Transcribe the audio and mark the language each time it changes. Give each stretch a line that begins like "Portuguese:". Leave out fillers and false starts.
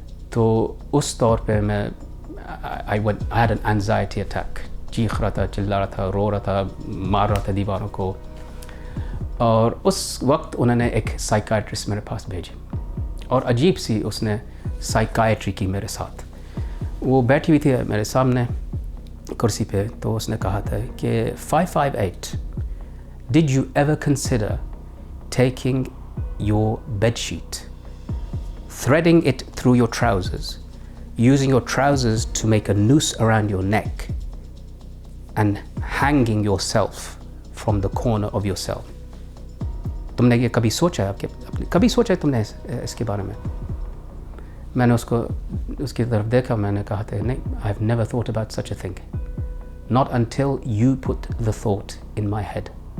Urdu: تو اس طور پہ میں
English: I had an anxiety attack,
Urdu: چیخ رہا تھا, چلا رہا تھا, رو رہا تھا, مار رہا تھا دیواروں کو. اور اس وقت انہوں نے ایک سائیکائٹرسٹ میرے پاس بھیجی, اور عجیب سی اس نے سائیکائٹری کی میرے ساتھ. وہ بیٹھی ہوئی تھی میرے سامنے کرسی پہ, تو اس نے کہا تھا کہ
English: 558 did you ever consider taking your bed sheet, threading it through your trousers, using your trousers to make a noose around your neck and hanging yourself from the corner of your cell.
Urdu: تم نے یہ کبھی سوچا ہے کبھی سوچا ہے تم نے اس کے بارے میں؟ میں نے اس کی طرف دیکھا, میں نے کہا تھا نہیں,
English: I have never thought about such a thing, not until you put the thought in my head.